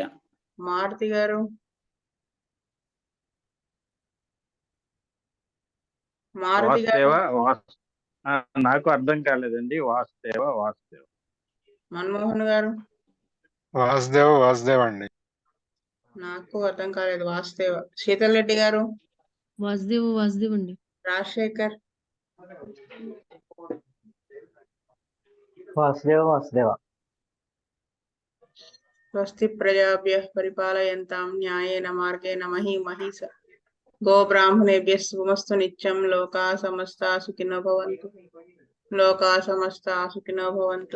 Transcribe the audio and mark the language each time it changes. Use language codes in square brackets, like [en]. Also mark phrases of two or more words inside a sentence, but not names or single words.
[te] మారుతి గారు. మారుతి గారు. నాకు అర్థం కాలేదండి. వాసుదేవ. మన్మోహన్ గారు. వాసుదేవ అండి. నాకు అర్థం కాలేదు. వాసుదేవ. శీతల్ రెడ్డి గారు. వాసుదేవ అండి. రాజశేఖర్. వాసుదేవ. [sa] స్వస్తి ప్రజాభ్యః పరిపాలయంతాం న్యాయేన మార్గేణ మహీమహీస గోబ్రాహ్మణేభ్యः శుభమస్తు నిత్యం. లోకాః సమస్తాః సుఖినో భవంతు. లోకాః సమస్తాః సుఖినో భవంతు.